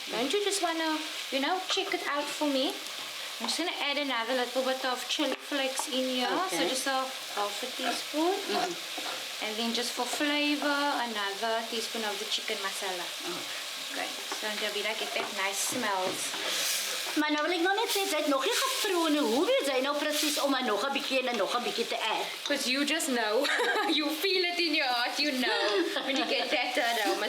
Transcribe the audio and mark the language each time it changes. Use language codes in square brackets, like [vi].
[en] Don't you just want to, check it out for me? I'm just going to add another little bit of chili flakes in here. So just a half a teaspoon. And then just for flavor, another teaspoon of the chicken masala. Okay. So Abidah get that nice smells. [af] Maar nou wil ek nog net sê, jy het nog nie geproe nie. Hoe weet jy nou presies om nog 'n bietjie en nog 'n bietjie te add? [en] Because you just know. You feel it in your heart, you know, when you get that aroma.